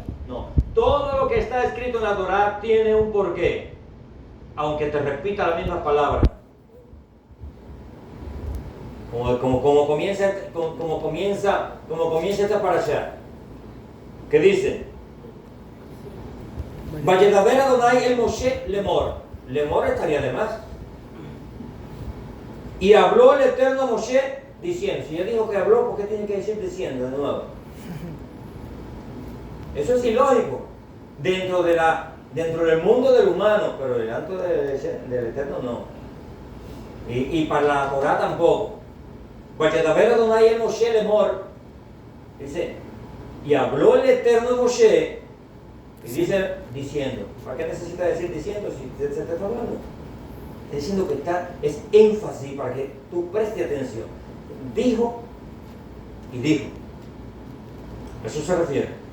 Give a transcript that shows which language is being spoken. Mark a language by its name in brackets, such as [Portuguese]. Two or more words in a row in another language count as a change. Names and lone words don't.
[Spanish] No. Todo lo que está escrito en la Torá tiene un porqué, aunque te repita las mismas palabras. Como comienza esta parashá. ¿Qué dice? [Hebrew] וידבר אדוני אל משה לאמר. [Spanish] Lemor estaría de más. Y habló el Eterno a Moshe diciendo. Si ya dijo que habló, ¿por qué tiene que decir diciendo de nuevo? Eso es ilógico dentro del mundo del humano, pero delante del Eterno no. Y para la Torah tampoco. [Hebrew] וידבר אדוני אל משה לאמר. [Spanish] Dice, y habló el Eterno a Moshe, y dice diciendo. ¿Para qué necesita decir diciendo si se está hablando? Es diciendo que es énfasis para que tú prestes atención. Dijo y dijo. Eso se refiere.